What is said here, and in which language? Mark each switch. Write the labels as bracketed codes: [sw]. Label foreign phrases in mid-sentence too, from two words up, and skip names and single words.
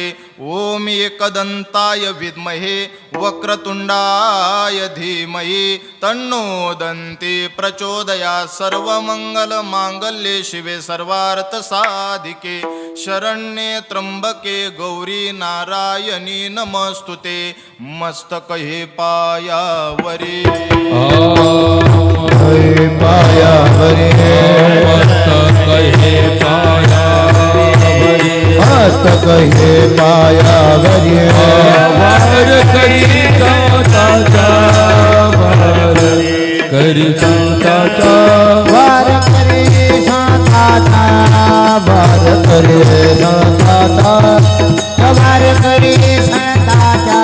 [sa] ॐ एकदन्ताय विद्महे वक्रतुण्डाय धीमहि तन्नो दन्ति प्रचोदयात् सर्वमङ्गलमाङ्गल्ये शिवे सर्वार्थसाधिके शरण्ये त्र्यंबके गौरी नारायणी नमस्तुते [mr] मस्तके पायावरी पायावरी मस्तके पायावरी वार करी संताचा वार करे संताचा वार करे संताचा वार करे संताचा